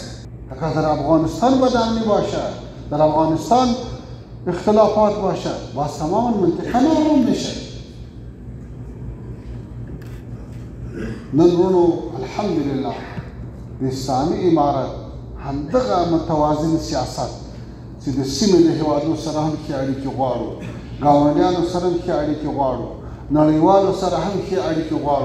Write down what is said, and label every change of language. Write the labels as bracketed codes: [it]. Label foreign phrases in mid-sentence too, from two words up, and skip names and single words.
[fa] اگر در افغانستان بدامنی باشد، در افغانستان اختلافات باشد، باز تمام منطقه نارام میشه. [ps] نن ورونو الحمدلله د اسلامي امارت همدغه متوازن سیاست چې د سیمې د هېوادو سره هم ښې اړیکې غواړو، ګاونډیانو سره هم ښې اړیکې غواړو، نړیوالو سره هم ښې اړیکې غواړو.